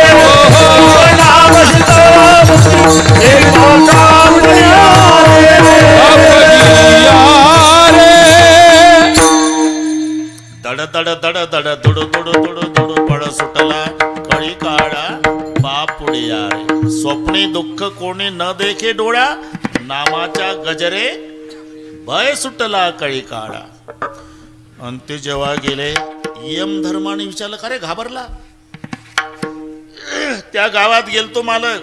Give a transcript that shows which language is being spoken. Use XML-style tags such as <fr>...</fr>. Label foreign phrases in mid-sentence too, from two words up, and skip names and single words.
<mr>जीवनावशी फळ मुक्ती सेवी माता पडिया रे. दड दड दड दड दुडू दुडू दुडू दुडू फळ सुटला कळी काळा बापुडिया रे. स्वप्नी दुःख कोणी न देखे डोळ्या, नामाच्या गजरे भय सुटला कळी काळा. आणि ते जेव्हा गेले यम धर्माने विचारलं का रे घाबरला? त्या गावात गेलतो मालक.</mr>